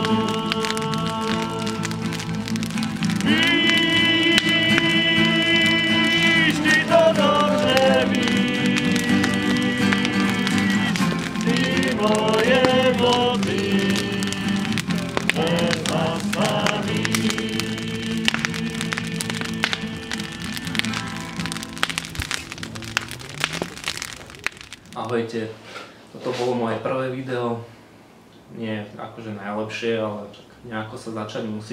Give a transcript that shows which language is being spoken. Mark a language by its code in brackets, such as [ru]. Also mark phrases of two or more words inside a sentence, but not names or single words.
[cs] Víš, ty to dobře víš, ty moje boty nezastaví. [sk] Ahojte, toto bolo moje prvé video, nie akože najlepšie, ale nejako sa začať musí.